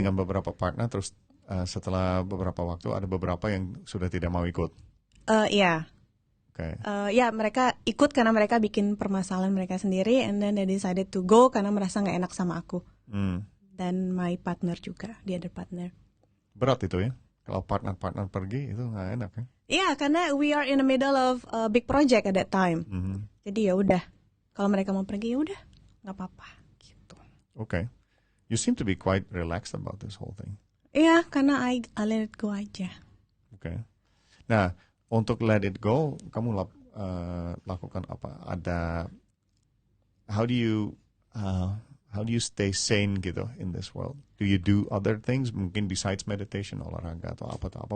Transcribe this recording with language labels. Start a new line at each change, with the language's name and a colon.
Indonesian: dengan beberapa partner, terus setelah beberapa waktu ada beberapa yang sudah tidak mau ikut. Iya.
English: Okay.
Indonesian: Ya mereka ikut karena mereka bikin permasalahan mereka sendiri,
English: and then they decided to go
Indonesian: karena merasa nggak enak sama aku.
English: Dan my partner juga, the other partner.
Indonesian: Berat itu ya, kalau partner pergi itu nggak enak ya. Iya, karena
English: we are in the middle of a big project at that time.
Indonesian: Jadi ya udah, kalau mereka mau pergi ya udah, nggak apa-apa. Gitu.
English: Okay. You seem to be quite relaxed about this whole thing.
Indonesian: Iya, karena
English: I let it go aja. Okay.
Indonesian: Nah, untuk
English: let it go,
Indonesian: kamu lakukan apa?
English: How do you stay sane gitu in this world? Do you do other things mungkin besides meditation,
Indonesian: olahraga atau apa?